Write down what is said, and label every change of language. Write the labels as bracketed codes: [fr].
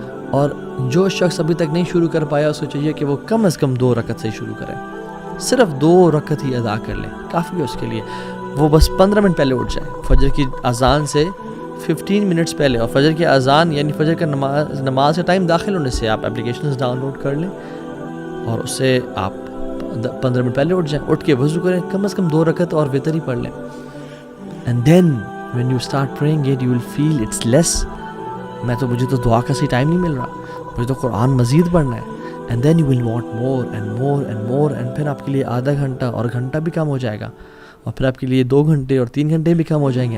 [ur] اور جو شخص ابھی تک نہیں شروع کر پایا اس کو چاہیے کہ وہ کم از کم 2 رکعت سے شروع کرے، صرف 2 رکعت ہی ادا کر لے، کافی ہے اس کے لیے۔ وہ بس 15 منٹ پہلے اٹھ جائے، فجر کی اذان سے 15 منٹس پہلے، اور فجر کی اذان یعنی فجر کا نماز کا ٹائم داخل ہونے سے آپ اپلیکیشنز ڈاؤن لوڈ کر لیں اور اس سے آپ 15 منٹ پہلے اٹھ جائیں، اٹھ کے وضو کریں، کم از کم 2 رکعت اور وتر ہی پڑھ لیں، [en] And then when you start praying it, you will feel it's less. [ur] مجھے تو دعا کا صحیح ٹائم نہیں مل رہا, مجھے تو قرآن مزید پڑھنا ہے. [en] And then you will want more and more and more, and [ur] پھر آپ کے لیے آدھا گھنٹہ اور گھنٹہ بھی کم ہو جائے گا, اور پھر آپ کے لیے 2 گھنٹے اور 3 گھنٹے بھی کم ہو جائیں گے.